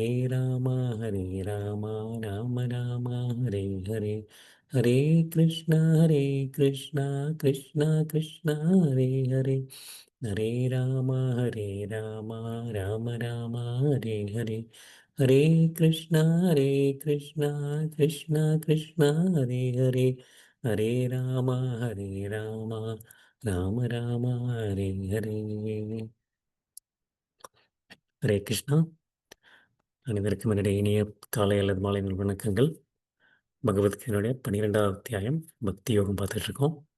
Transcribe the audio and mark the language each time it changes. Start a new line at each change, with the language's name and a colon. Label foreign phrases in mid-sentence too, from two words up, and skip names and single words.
Sanskrit: राम राम राम हरे हरे हरे कृष्णा कृष्णा कृष्णा हरे हरे हरे राम राम राम हरे हरे हरे कृष्णा कृष्णा कृष्णा हरे हरे हरे राम राम राम हरे हरे. हरे कृष्ण.
Tamil: அனைவருக்கும் என்னுடைய இனிய காலை அல்லது மாலை வணக்கங்கள். பகவத்கீதையுடைய 12வது அத்தியாயம் பக்தி யோகம் பார்த்துட்டு இருக்கோம்.